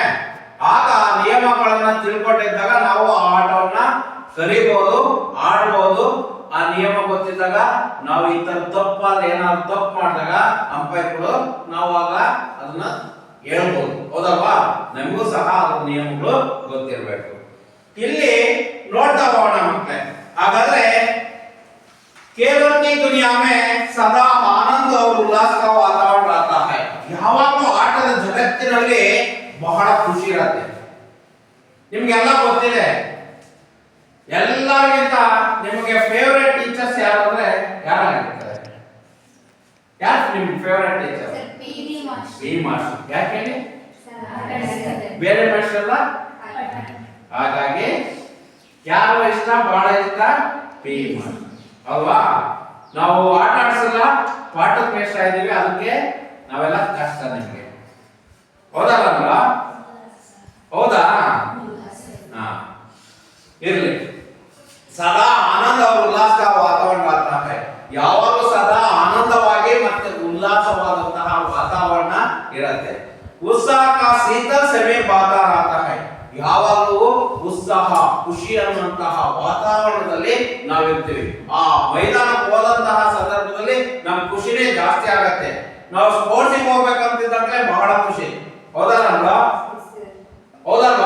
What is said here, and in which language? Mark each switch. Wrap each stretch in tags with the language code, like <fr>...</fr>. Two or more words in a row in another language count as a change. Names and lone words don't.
<kn>ಆಗ ನಿಯಮಗಳನ್ನ ತಿಳ್ಕೊಂಡಿದ್ದಾಗ ನಾವು ಆ ಆಟವನ್ನ ಕಲಿಬಹುದು, ಆಡಬಹುದು. ಆ ನಿಯಮ ಗೊತ್ತಿದ್ದಾಗ ನಾವು ಈ ತರ ತಪ್ಪಾದ ಏನಾದ್ರು ತಪ್ಪು ಮಾಡಿದಾಗ ಅಂಪೈರ್ಗಳು ನಾವು ಆಗ ಅದನ್ನ ಹೇಳ್ಬೋದು. ಹೌದಲ್ವಾ? ನಮಗೂ ಸಹ ಅದ್ರ ನಿಯಮಗಳು ಗೊತ್ತಿರಬೇಕು. ಇಲ್ಲಿ ನೋಡ್ತಾ ಹೋಗೋಣ ಮಕ್ಕಳೇ.</kn> <hi>ಹಾಗಾದ್ರೆ खेलों की दुनिया में सदा आनंद और उल्लास का वातावरण रहता है.</hi> <kn>ಯಾವಾಗಲೂ ಆಟದ ಜಗತ್ತಿನಲ್ಲಿ ಬಹಳ ಖುಷಿ ಇರುತ್ತೆ. ನಿಮಗೆಲ್ಲ ಗೊತ್ತಿದೆ. ಎಲ್ಲರಿಗಿಂತ ನಿಮಗೆ</kn> <en>favourite teachers</en> <kn>ಯಾರು ಅಂದ್ರೆ ಯಾರಾಗಿರ್ತಾರೆ? ಯಾರು ನಿಮ್ಮ</kn> <en>favourite teacher? P master.</en> <kn>ಯಾಕೆ ಹೇಳಿ? ಬೇರೆ ಮಾಸ್ಟರ್ ಅಲ್ಲ. ಹಾಗಾಗಿ ಯಾರು ಇಷ್ಟ? ಬಹಳ ಇಷ್ಟ</kn> <en>P master</en> <kn>ಅಲ್ವಾ? ನಾವು ಆಟ ಆಡ್ಸಲ್ಲ, ಪಾಠಕ್ಕೆ ಮೇಷ್ಟ್ರ ಇದೀವಿ, ಅದಕ್ಕೆ ನಾವೆಲ್ಲ ಕಷ್ಟ ನಿಮಗೆ. ಹೌದಲ್ಲ? ಹೌದಾ?</kn> <hi>ಇರ್ಲಿ. सदा आनंद और उल्लास का वातावरण रहता है.</hi> <kn>ಯಾವಾಗಲೂ ಸದಾ ಆನಂದವಾಗಿ ಮತ್ತೆ ಉಲ್ಲಾಸವಾದಂತಹ ವಾತಾವರಣ ಇರುತ್ತೆ.</kn> <hi>उत्साह का शीतल समय बाहर आता है.</hi> <kn>ಯಾವಾಗಲೂ ಉತ್ಸಾಹ, ಖುಷಿ ಅನ್ನುವಂತಹ ವಾತಾವರಣದಲ್ಲಿ ನಾವಿರ್ತೀವಿ. ಆ ಮೈದಾನಕ್ಕೆ ಹೋದಂತಹ ಸಂದರ್ಭದಲ್ಲಿ ನಮ್ ಖುಷಿನೇ ಜಾಸ್ತಿ ಆಗತ್ತೆ. ನಾವು ಸ್ಪೋರ್ಟ್ಸಿಗೆ ಹೋಗ್ಬೇಕಂತಿದ್ದಂತೆ ಬಹಳ ಖುಷಿ. ಹೌದಲ್ಲ? ಹೌದಲ್ವಾ?</kn>